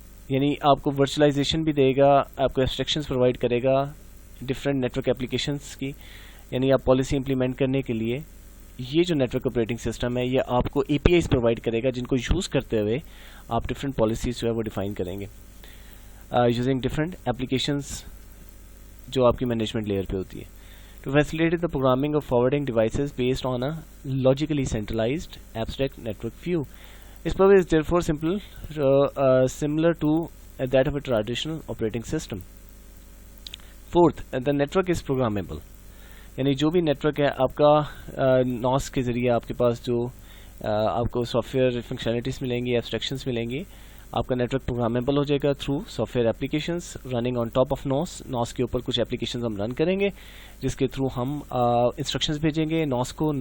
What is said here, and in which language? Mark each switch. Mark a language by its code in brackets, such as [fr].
[hi] यानी आपको वर्चुअलाइजेशन भी देगा, आपको एब्स्ट्रैक्शंस प्रोवाइड करेगा डिफरेंट नेटवर्क एप्लीकेशंस की. यानी आप पॉलिसी इंप्लीमेंट करने के लिए ये जो नेटवर्क ऑपरेटिंग सिस्टम है ये आपको APIs प्रोवाइड करेगा जिनको यूज़ करते हुए आप डिफरेंट पॉलिसीज जो है वो डिफाइन करेंगे यूजिंग डिफरेंट एप्लीकेशंस जो आपकी मैनेजमेंट लेयर पे होती है. [en] To facilitate the programming of forwarding devices based on a logically centralized abstract network view. Its purpose is therefore similar to that of a traditional operating system. Fourth, the network is programmable. [hi] यानी जो भी network है आपका NOS के ज़रिए आपके पास जो आपको सॉफ्टवेयर फंक्शनलिटीज़ मिलेंगी, एब्स्ट्रैक्शंस मिलेंगी, आपका नेटवर्क प्रोग्रामेबल हो जाएगा through software applications running on top of नॉस के ऊपर कुछ एप्लीकेशंस हम रन करेंगे जिसके थ्रू हम इंस्ट्रक्शंस भेजेंगे नॉस को.